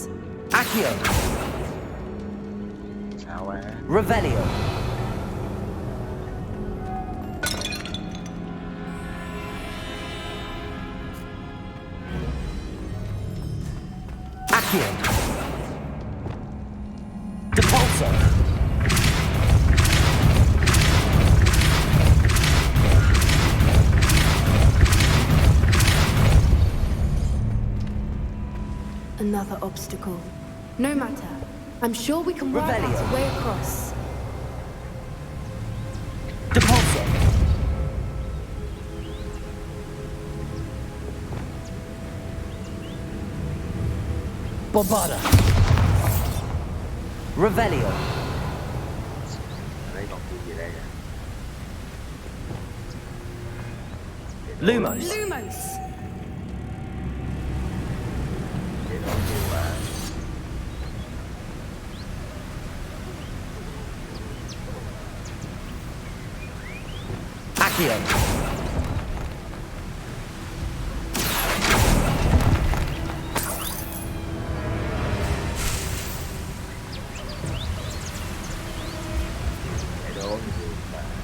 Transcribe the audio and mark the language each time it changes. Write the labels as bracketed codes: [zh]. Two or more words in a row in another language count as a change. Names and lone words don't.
[en] Accio. [vi] Sao á? [en] Revelio. Accio. Depulso. Another obstacle. No matter. I'm sure we can work out Revelio. a way across. Depulso. Bombada. Revelio. [vi] Ở đây còn cái gì đây nè? [en] Lumos. Lumos! [vi] Để đó nhiều quá. [en] Accio. [vi] Để đó nhiều quá.